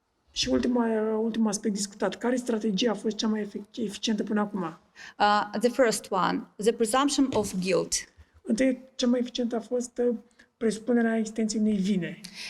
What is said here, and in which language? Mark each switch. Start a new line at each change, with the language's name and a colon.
Romanian: Și ultimul aspect discutat, care strategie a fost cea mai eficientă până acum?
English: The first one, the presumption of guilt.
Romanian: Întâi, cea mai eficientă a fost presupunerea existenței unei vine.